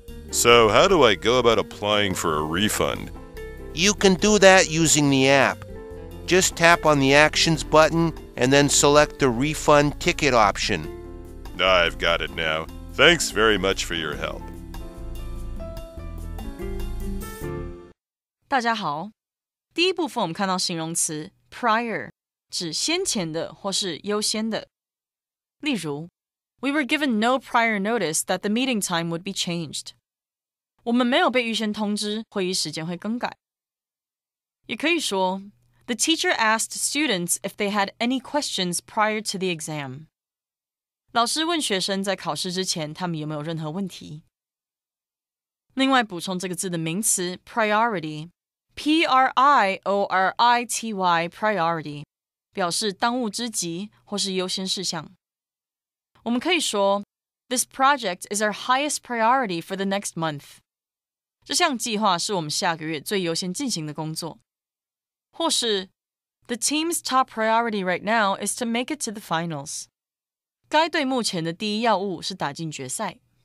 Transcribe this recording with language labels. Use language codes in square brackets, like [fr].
[en] So how do I go about applying for a refund? You can do that using the app. Just tap on the Actions button and then select the Refund Ticket option. I've got it now. Thanks very much for your help. [zh] 大家好，第一部分我们看到形容词 prior 指先前的或是优先的。例如 [en] We were given no prior notice that the meeting time would be changed. [zh] 我们没有被预先通知会议时间会更改。也可以说 [en] The teacher asked students if they had any questions prior to the exam. [zh] 老师问学生在考试之前他们有没有任何问题。另外补充这个字的名词 priority, P-R-I-O-R-I-T-Y, priority, 表示当务之急或是优先事项。我们可以说 [en] This project is our highest priority for the next month. [zh] 这项计划是我们下个月最优先进行的工作。或是 [en] The team's top priority right now is to make it to the finals. [zh] 该队目前的第一要务是打进决赛。